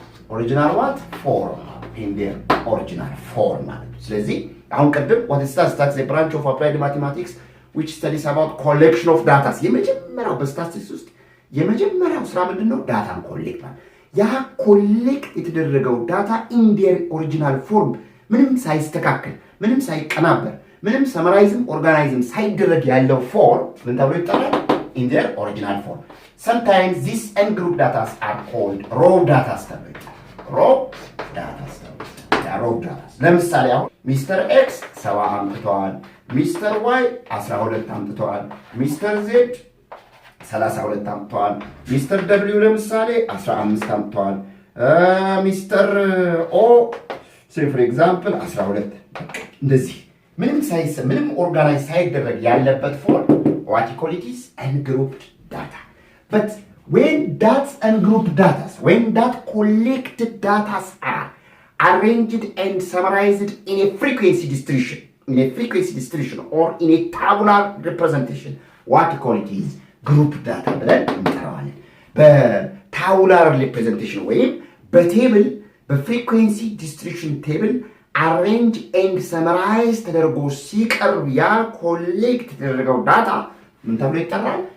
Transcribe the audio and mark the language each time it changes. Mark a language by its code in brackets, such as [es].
[en] Original what? Form. In their original form. [am] ስለዚህ አሁን ቀደም [en] what is statistics? A branch of applied mathematics which studies about collection of data. [am] የመጀመሪያው በስታቲስቲክስ ውስጥ የመጀመሪያው ስራ ምንድነው? ዳታን ኮሌክት ማለት። ያ ኮሌክት የተደረገው ዳታ [en] in their original form [am] ምንም ሳይስተካከል ምንም ሳይቀናበር ምንም ሰመራይዝም ኦርጋናይዝም ሳይደረግ ያለው ፎርም ምን ተብሎ ይጠራል? [en] In their original form. Sometimes these ungrouped data are called raw data [am] ተብሎ ይጠራል። raw data ለምሳሌ አሁን ሚስተር ኤክስ 70 አምጥተዋል፣ ሚስተር ዋይ 12 አምጥተዋል፣ ሚስተር ዜድ 32 አምጥተዋል፣ ሚስተር ደብሊው ለምሳሌ 15 አምጥተዋል፣ ሚስተር ኦ ፎር ኤግዛምፕል 12 እንደዚህ ምንም ኦርጋናይዝ ሳይደረግ ያለበት ፎርም [en] what you call it is ungrouped data. But when that ungrouped data, when that collected data are arranged and summarized in a frequency distribution or in a tabular representation, what you call it is group data [am] ብለን እንጠራዋለን። በታቡላር ሪፕሬዘንቴሽን ወይም በቴብል በፍሪኩዌንሲ ዲስትሪቢዩሽን ቴብል አሬንጅ ኤንድ ሰመራይዝ ተደርጎ ሲቀርብ ያ ኮሌክት የተደረገው ዳታ ምን ተብሎ ይጠራል?